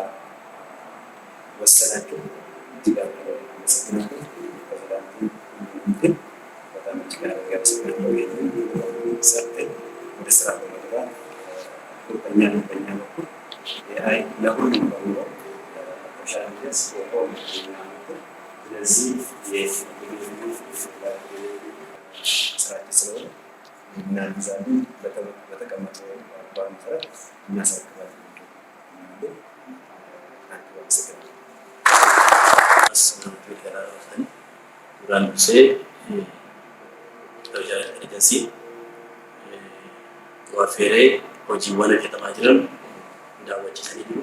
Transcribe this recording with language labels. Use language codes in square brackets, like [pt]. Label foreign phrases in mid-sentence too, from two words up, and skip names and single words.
[am] ስለወሰናችሁ እጅግ አመሰግናለሁ። ፕሬዝዳንቱ ግን በጣም እጅግ አመሰግናለሁ። ይህንን ሰርተን ወደ ስራ በመግባት ቁርጠኛ ነው። በእኛ በኩል ኤአይ ለሁሉም በሚለው አርቲፊሻል ኢንተለጀንስ ስለዚህ ስራችን ስለሆነ እናግዛለን። በተቀመጠው አግባብ መሰረት እናሳክባለን። [om] Duraan dursee tajaajila ejensi warfeeree hojiiwwan hojjetamaa jiran daawwachiisanii jiru.